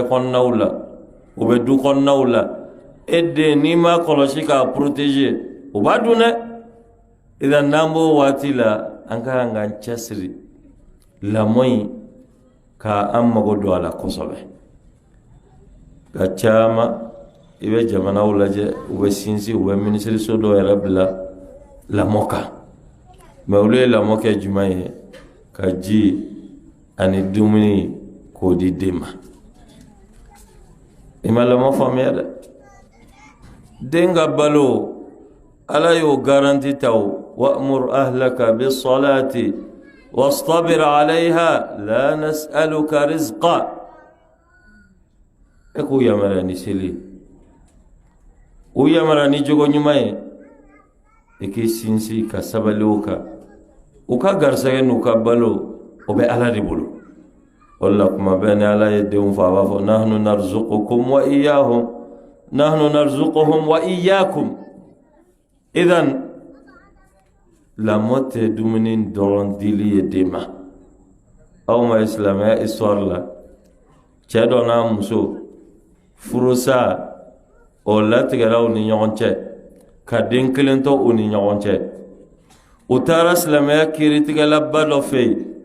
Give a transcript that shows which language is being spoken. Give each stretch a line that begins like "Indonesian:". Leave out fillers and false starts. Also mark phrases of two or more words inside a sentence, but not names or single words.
Bambara: kɔnɔnaw la u bɛ du kɔnɔnaw la e den n'i ma kɔlɔsi k'a protéger u b'a dun dɛ idan n'an b'o waati la an ka kan k'an cɛsiri lamoyi ka an mago do a la kosɛbɛ ka caama i bɛ jamanaw lajɛ u bɛ sinsin u bɛ minisiriso dɔ yɛrɛ bila lamɔ kan mɛ olu ye lamɔ kɛ jumɛn ye ka ji ani dumuni k'o di den ma i ma lamɔ faamuya dɛ den ka balo ala y'o garanti ta o
Arabic: وأمر أهلك بالصلاة واصطبر عليها لا نسألك رزقا
Bambara: e k'u yamara ni seli u yamara ni jogo ɲuman ye i k'i sinsin ka sabali o kan u ka garisɛgɛ n'u ka balo o bɛ ala de bolo o la kuma bɛɛ ni ala ye denw fɔ a b'a fɔ
Arabic: نحن نرزقكم وإياهم نحن نرزقهم وإياكم
Bambara: idan lamɔ tɛ dumuni dɔrɔn dili ye den ma aw ma silamɛya histoire la cɛ dɔ n'a muso furusa o latigɛra u ni ɲɔgɔn cɛ ka den kelen to u ni ɲɔgɔn cɛ u taara silamɛya kiiritigɛlaba dɔ fɛ yen